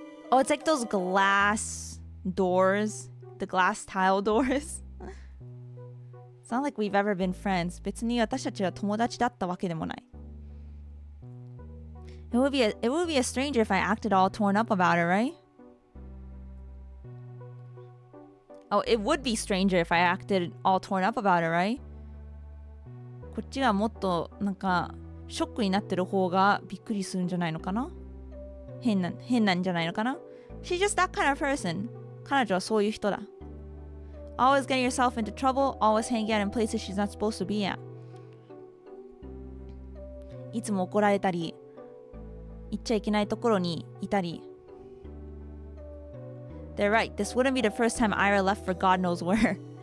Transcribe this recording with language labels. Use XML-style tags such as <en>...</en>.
<en>Oh, it's like those glass doors, the glass tile doors. It's not like we've ever been friends.</en> <ja>別に私たちは友達だったわけでもない。</ja> <en>It would be a stranger if I acted all torn up about it, right? Oh, it would be stranger if I acted all torn up about it, right?</en> <ja>こっちがもっとなんかショックになってる方がびっくりするんじゃないのかな？変なんじゃないのかな？</ja> <en>She's just that kind of person.</en> <ja>彼女はそういう人だ。</ja> <en>Always getting herself into trouble, always hanging out in places she's not supposed to be at.</en> <ja>いつも怒られたり、行っちゃいけないところにいたり。</ja> <en>They're right. This wouldn't be the first time Ira left for God knows where.</en>